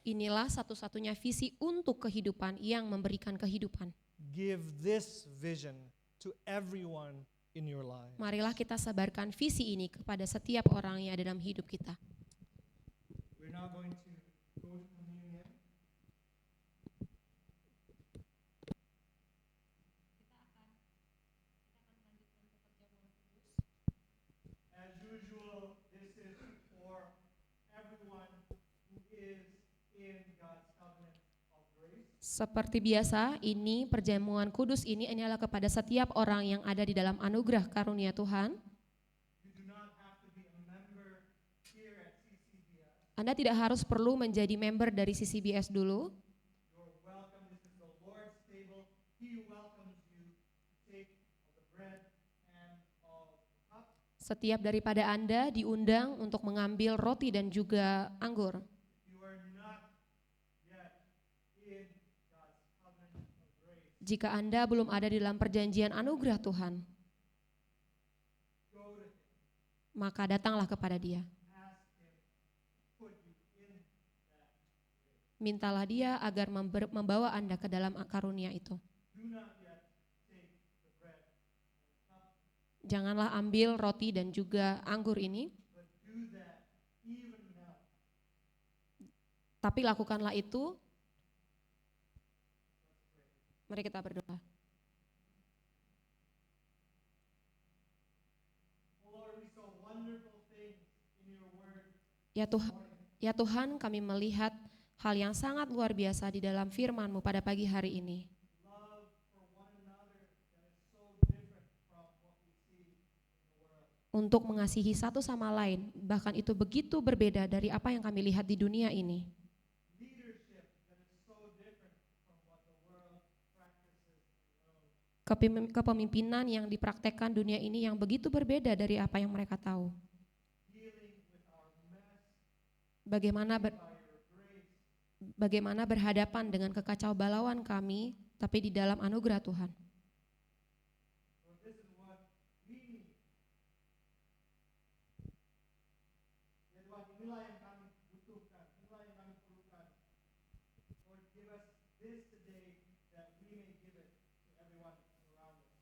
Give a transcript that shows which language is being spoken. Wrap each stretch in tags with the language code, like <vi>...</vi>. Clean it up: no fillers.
<id>Inilah satu-satunya visi untuk kehidupan yang memberikan kehidupan.</id> <en>Give this vision to everyone in your life.</en> <id>Marilah kita sebarkan visi ini kepada setiap orang yang ada dalam hidup kita.</id> <en>We're now going to go to communion. As usual, this is for everyone who is in God's covenant of grace.</en> <id>Seperti biasa, ini perjamuan kudus ini adalah kepada setiap orang yang ada di dalam anugerah karunia Tuhan.</id> <en>You do not have to be a member here at CCBS.</en> <id>Anda tidak harus perlu menjadi member dari CCBS dulu.</id> <en>You're welcome. This is the Lord's table. He welcomes you to take of the bread and of the cup.</en> <id>Setiap daripada Anda diundang untuk mengambil roti dan juga anggur.</id> <en>You are not yet in God's covenant of grace.</en> <id>Jika Anda belum ada di dalam perjanjian anugerah Tuhan,</id> <en>Go to Him.</en> <id>maka datanglah kepada Dia.</id> <en>Ask Him to put you in that.</en> <id>Mintalah Dia agar membawa Anda ke dalam karunia itu.</id> <en>Do not yet take the bread and the cup,</en> <id>Janganlah ambil roti dan juga anggur ini,</id> <en>but do that even now.</en> <id>tapi lakukanlah itu. Mari kita berdoa.</id> <en>Oh Lord, we saw wonderful things in your word.</en> <id>Ya Tuhan, kami melihat hal yang sangat luar biasa di dalam firman-Mu pada pagi hari ini.</id> <en>Love for one another that is so different from what we see in the world.</en> <id>Untuk mengasihi satu sama lain, bahkan itu begitu berbeda dari apa yang kami lihat di dunia ini.</id> <en>Leadership that is so different from what the world practices and knows.</en> <id>Kepemimpinan yang dipraktekkan dunia ini yang begitu berbeda dari apa yang mereka tahu.</id> <en>Dealing with our mess</en> <id>Bagaimana berhadapan dengan kekacau balauan kami, tapi di dalam anugerah Tuhan.</id> <en>Lord, this is what we need.</en> <id>Ya Tuhan, inilah yang kami butuhkan, inilah yang kami perlukan.</id> <en>Lord, give us this today that we may give it to everyone around us.</en>